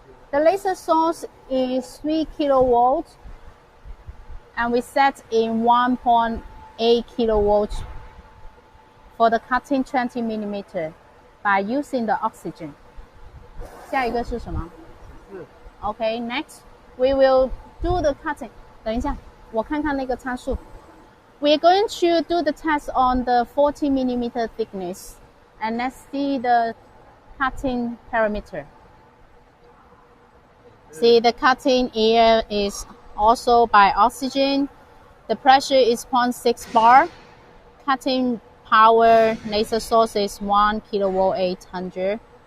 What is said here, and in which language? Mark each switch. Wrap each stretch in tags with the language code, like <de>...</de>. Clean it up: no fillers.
<en>The laser source is 3 kilovolts, and we set in 1.8 kilovolts for the cutting 20 millimeter by using the oxygen.</en> <zh>下一个是什么？</zh> <en>Okay, next we will do the cutting.</en> <zh>等一下，我看看那个参数。</zh> <en>We're going to do the test on the 40 millimeter thickness, and let's see the cutting parameter. See, the cutting air is also by oxygen. The pressure is 0.6 bar. Cutting power laser source is 1 kilovolt 800.</en>